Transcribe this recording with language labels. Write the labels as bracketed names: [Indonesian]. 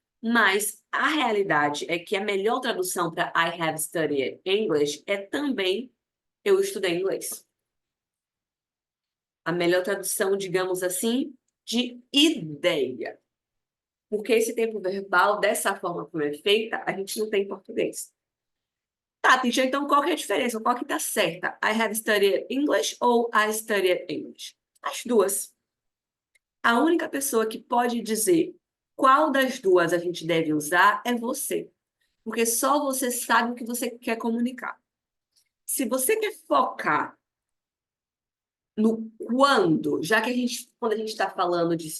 [Portuguese] Mas a realidade é que a melhor tradução para [English] I have studied English [Portuguese] é também eu estudei inglês. A melhor tradução, digamos assim, de ideia. Porque esse tempo verbal, dessa forma como é feita, a gente não tem em português. Tá, teacher, então qual que é a diferença? Qual que tá certa? [English] I have studied English ou I studied English? [Portuguese] As duas. A única pessoa que pode dizer qual das duas a gente deve usar é você. Porque só você sabe o que você quer comunicar. Se você quer focar no quando, já que quando a gente está falando de.